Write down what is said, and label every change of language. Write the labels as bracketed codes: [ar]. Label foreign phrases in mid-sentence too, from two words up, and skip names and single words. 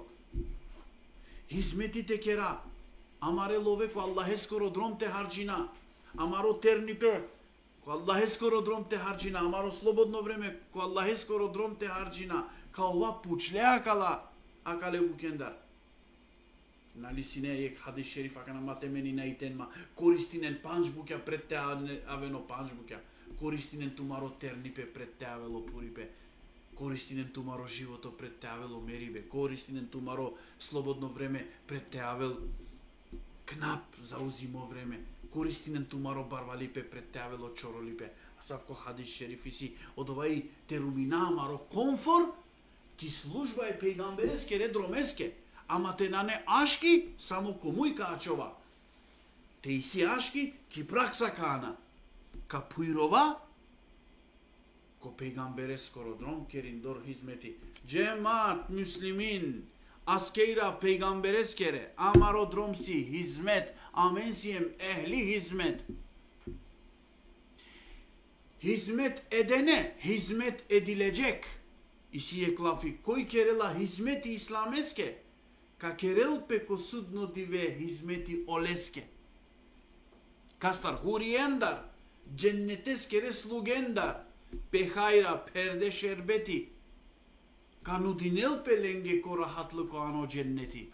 [rom] Hizmeti te kera, amare love ko Allah skoro drom te harđina, amaro ternipe ko Allah skoro drom te harđina, amaro slobodno vreme ko Allah skoro drom te harđina, kao ova pučle akale bukendar. Нали си не ек [tr] hadis şerif [rom] акана матемени на итенма, користинен панчбукја пред те авено панчбукја, користинен тумаро тернипе пред те авело пурипе. Користинен тумаро живото пред теавело мерибе, користинен тумаро слободно време пред теавел кнап заузимо време, користинен тумаро барвалипе пред теавело чоролипе, а савко хадис шерифи си од овај терумина маро конфор, ки служба е пейгамбереске редромеске, ама те нане ашки само комуј качова. Те и си ашки ки пракса кана, ка пуирова, ко пейгамбере скоро дром кериндор хизмети. Джемат муслимин аскейра пейгамберескере амаро дром си хизмет амен сием ехли хизмет. [tr] Hizmet edene hizmet edilecek. [rom] İsi eklafi koy kerela hizmeti islameske ka kerel peko sudno dive hizmeti oleske. Kastar huriyendar cenneteskere slugendar. Пехајра перде шербети, канудинел пеленге ко рахатлыко ано дженнети.